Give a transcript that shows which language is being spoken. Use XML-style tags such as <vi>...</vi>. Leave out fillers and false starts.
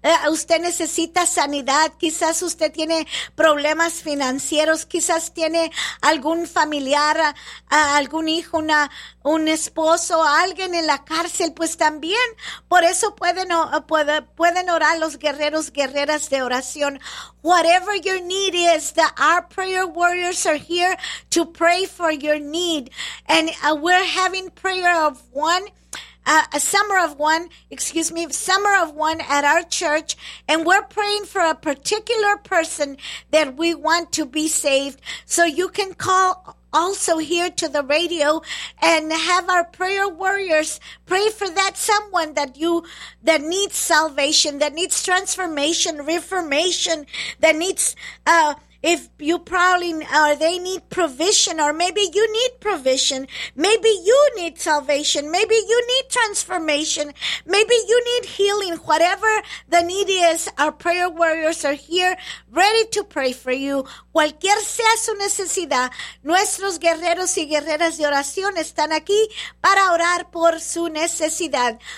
<es>Usted necesita sanidad, quizás usted tiene problemas financieros, quizás tiene algún familiar, algún hijo, un esposo, alguien en la cárcel, pues también por eso pueden orar los guerreros, guerreras de oración.</es> <en>Whatever your need is, our prayer warriors are here to pray for your need. And we're having prayer of one, Summer of One at our church, and we're praying for a particular person that we want to be saved. So you can call also here to the radio and have our prayer warriors pray for that someone that needs salvation, that needs transformation, reformation, that needs, if you probably, or they need provision, or maybe you need provision, maybe you need salvation, maybe you need transformation, maybe you need healing, whatever the need is, our prayer warriors are here, ready to pray for you.</en> <es>Cualquier sea su necesidad, nuestros guerreros y guerreras de oración están aquí para orar por su necesidad.</es>